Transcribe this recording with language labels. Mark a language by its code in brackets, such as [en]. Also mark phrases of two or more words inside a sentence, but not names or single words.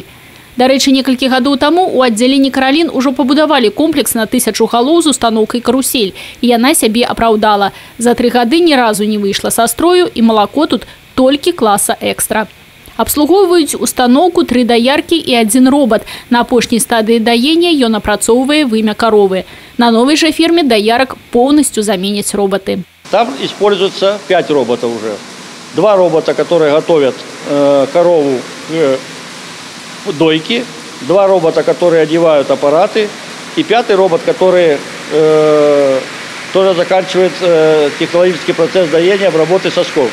[uk] До речі, [be] некалькі гадоў таму у аддзяленні «Каралін» ужо пабудавалі комплекс на 1000 галоў з установкай «Карусель», і яна сябе апраўдала. За 3 гады ні разу не выйшла са строю, і малако тут толькі класа экстра. Абслугоўваюць установку 3 даяркі і 1 робот. На апошняй стадыі даення ён апрацоўвае вымя коровы. [ru] На новой же ферме доярок полностью заменят роботы. Там используется 5 роботов уже. 2 робота, которые готовят корову к дойке, 2 робота, которые одевают аппараты, и 5-й робот, который тоже заканчивает технологический процесс доения, обработки сосков.